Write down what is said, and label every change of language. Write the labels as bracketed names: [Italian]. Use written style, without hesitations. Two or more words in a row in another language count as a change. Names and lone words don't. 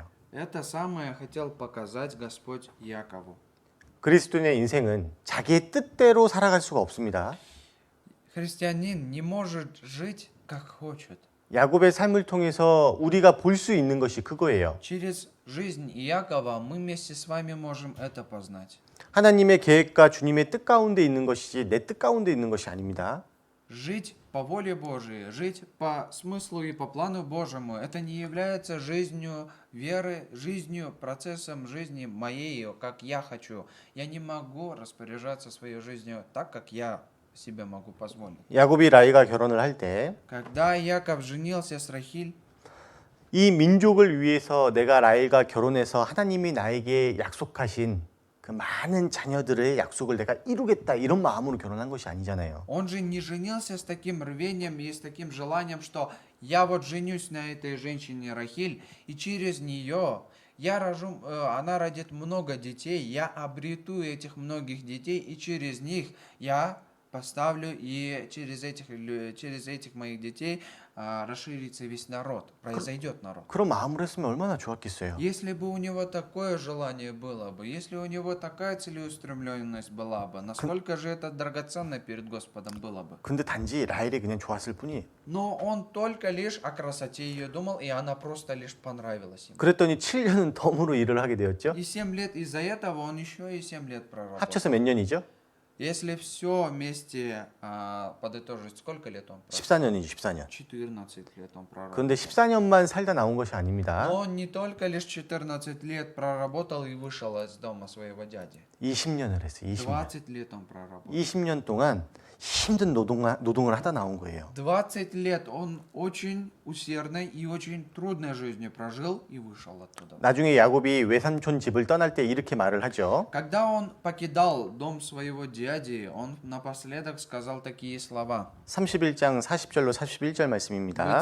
[Russian] Это самое хотел показать Господь Якову. [Korean] 그리스도인의 인생은 자기의 뜻대로 살아갈 수가 없습니다. [Russian] Христианин не может жить как хочет. [Korean] 야곱의 삶을 통해서 우리가 볼 수 있는 것이 그거예요. [Russian] Через жизнь Иакова мы вместе с вами можем это познать. [Korean] 하나님의 계획과 주님의 뜻 가운데 있는 것이지 내 뜻 가운데 있는 것이 아닙니다. [Russian] Жить по воле Божией, жить по смыслу и по плану Божьему, это не является жизнью веры, жизнью, процессом жизни моей, как я хочу. Я не могу распоряжаться своей жизнью так, как я себе могу позволить. [Korean] 야곱이 라이가 결혼을 할 때 이 [Russian] Когда Яков женился с Рахиль, [Korean] 민족을 위해서 내가 라헬과 결혼해서 하나님이 나에게 약속하신 그 많은 자녀들의 약속을 내가 이루겠다 이런 마음으로 결혼한 것이 아니잖아요. [Russian] он же не женился с таким рвением и с таким желанием, что я вот женюсь на этой женщине Рахиль, и через нее она родит много детей, я обрету этих многих детей, и через них я поставлю, и через этих моих детей расширится весь народ, произойдет народ. [Korean] 그런 마음으로 했으면 얼마나 좋았겠어요. [Russian] Если бы у него такое желание было бы, если у него такая целеустремленность была бы, насколько же это драгоценно перед Господом было бы. [Korean] 근데 단지 라헬이 그냥 좋았을 뿐이. [Russian] Но он только лишь о красоте ее думал, и она просто лишь понравилась ему. [Korean] 그랬더니 7년은 덤으로 일을 하게 되었죠. [Russian] И 7 лет из-за этого он еще и 7 лет проработал. [Korean] 합쳐서 몇 년이죠? [Russian] Если все вместе подытожить, сколько лет он проработал? [Korean] 14년이죠. 14년. [Russian] 14 лет он проработал. [Korean] 그런데 14년만 살다 나온 것이 아닙니다. [Russian] Но он не только лишь 14 лет проработал и вышел из дома своего дяди. [Korean] 20년을 했어요. 20년. [Russian] 20 лет он проработал. [Korean] 20년 동안 힘든 노동을 하다 나온 거예요. [Russian] 20 лет он очень усердной и очень трудной жизнью прожил и вышел оттуда. [Korean] 나중에 야곱이 외삼촌 집을 떠날 때 이렇게 말을 하죠. [Russian] Когда он покидал дом своего дяди, он напоследок сказал такие слова. [Korean] 31장 40절로 41절 말씀입니다.